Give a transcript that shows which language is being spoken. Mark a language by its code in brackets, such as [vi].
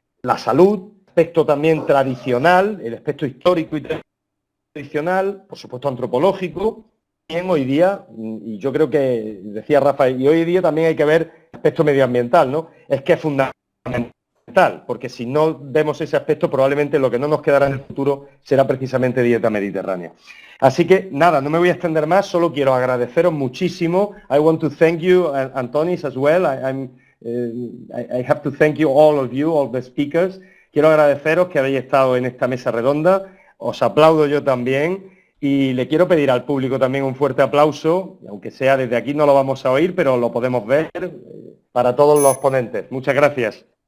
[es] La salud, aspecto también tradicional, el aspecto histórico y tradicional, por supuesto antropológico, también hoy día, y yo creo que, decía Rafa, y hoy día también hay que ver el aspecto medioambiental, ¿no? Es que es fundamental, porque si no vemos ese aspecto, probablemente lo que no nos quedará en el futuro será precisamente dieta mediterránea. Así que, nada, no me voy a extender más, solo quiero agradeceros muchísimo. [en] I want to thank you, Antonis, as well. I have to thank you, all the speakers. [es] Quiero agradeceros que habéis estado en esta mesa redonda. Os aplaudo yo también y le quiero pedir al público también un fuerte aplauso, aunque sea desde aquí no lo vamos a oír, pero lo podemos ver para todos los ponentes. Muchas gracias.